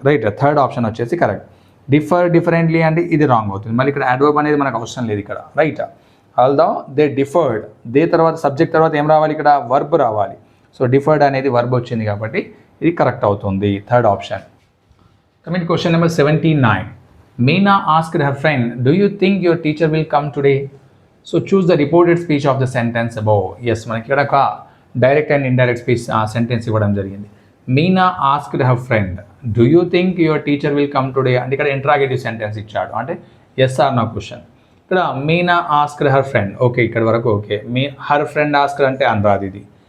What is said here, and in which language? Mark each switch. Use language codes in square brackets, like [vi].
[te] Right, third option వచ్చేసి correct. Differently అంటే ఇది రాంగ్ అవుతుంది. మళ్ళీ ఇక్కడ అడ్వర్బ్ అనేది మనకు అవసరం లేదు ఇక్కడ. Right, [en] although they differed, [te] they తర్వాత సబ్జెక్ట్ తర్వాత ఏం రావాలి ఇక్కడ, వర్బ్ రావాలి. సో డిఫర్డ్ అనేది వర్బ్ వచ్చింది కాబట్టి ఇది కరెక్ట్ అవుతుంది, third option. [en] Coming to question number 79. Meena asked her friend, do you think your teacher will come today? So choose the reported speech of the sentence above. [te] Yes, మనకి ఇక్కడ ఒక direct and indirect speech sentence ఇవ్వడం జరిగింది. [en] Meena asked her friend, do you think your teacher will come today [te] అంటే ఇక్కడ interrogative sentence ఇచ్చాడు, అంటే [en] Yes or no question. [te] ఇక్కడ Meena [en] asked her friend okay, [te] ఇక్కడ వరకు ఓకే. హర్ ఫ్రెండ్ ఆస్క్డ్ అంటే అనురాదు ఇది.